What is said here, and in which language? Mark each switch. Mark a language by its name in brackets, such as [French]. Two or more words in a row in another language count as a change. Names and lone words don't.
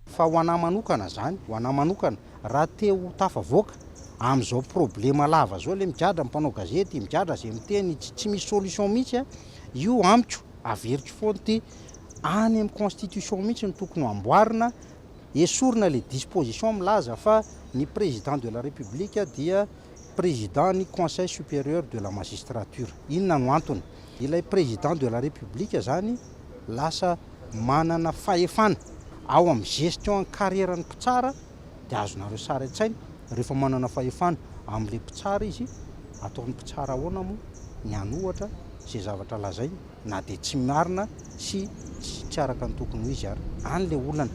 [Malagasy] Fa ho anahy manokana zany, ho anahy manokana raha te ho tafavoaka amin'izao problema lava zao le migadra mpanao gazety migadra zay miteny tsy misy solution mihitsy io amiko averitry foana ty any amin'ny constitution mihitsy ny tokony amboarina esorina le disposition milaza fa ny [French] président de la république [Malagasy] dia président ny [French] conseil supérieur de la magistrature. [Malagasy] Inona no antony? Ilay [French] président de la république [Malagasy] zany lasa manana fahefana ao amin'ny [French] gestion carrière- [Malagasy] ny mpitsara dia azonareo sara an-tsaina rehefa manana fahefana amin'le mpitsara izy ataon'ny mpitsara ahoana moa ny anohatra zay zavatra lazainy na dia tsy marina sy tsy araka ny tokony ho izy ary an'le olana.